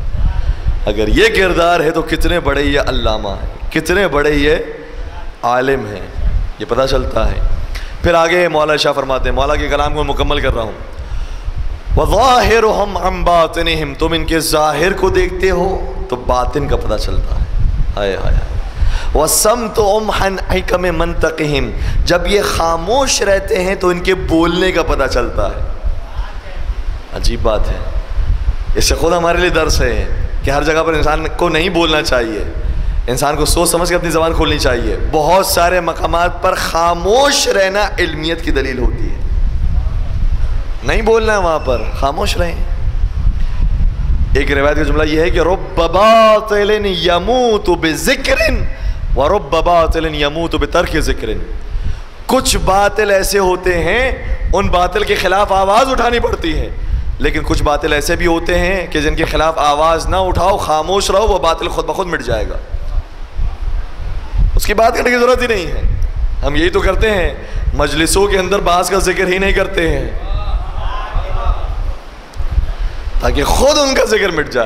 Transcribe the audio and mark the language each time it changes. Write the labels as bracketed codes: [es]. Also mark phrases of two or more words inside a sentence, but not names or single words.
[hi] अगर ये किरदार है तो कितने बड़े ये अल्लामा हैं, कितने बड़े ये आलिम हैं, ये पता चलता है। फिर आगे मौला शाह फरमाते हैं, मौला के कलाम को मुकम्मल कर रहा हूँ, [ar] وظاهرهم عن باطنهم, [hi] तुम इनके ज़ाहिर को देखते हो तो बातिन का पता चलता है। हाय हाय। [ar] وصمتهم عن حكم منطقهم, [hi] जब ये खामोश रहते हैं तो इनके बोलने का पता चलता है। अजीब बात है, इससे खुद हमारे लिए दर्स है कि हर जगह पर इंसान को नहीं बोलना चाहिए, इंसान को सोच समझ के अपनी ज़बान खोलनी चाहिए। बहुत सारे मकामात पर खामोश रहना इल्मियत की दलील होती है। नहीं बोलना है वहाँ पर, खामोश रहें। एक रिवायत का जुमला यह है कि [ar] رب باطل يموت بذكر ورب باطل يموت بترك ذكر. [hi] कुछ बातिल ऐसे होते हैं उन बातिल के खिलाफ आवाज़ उठानी पड़ती है, लेकिन कुछ बातिल ऐसे भी होते हैं कि जिनके खिलाफ आवाज़ ना उठाओ, खामोश रहो, वो बातिल खुद ब खुद मिट जाएगा, उसकी बात करने की ज़रूरत ही नहीं है। हम यही तो करते हैं, मजलिसों के अंदर बास का जिक्र ही नहीं करते हैं ताकि खुद उनका जिक्र मिट जाए।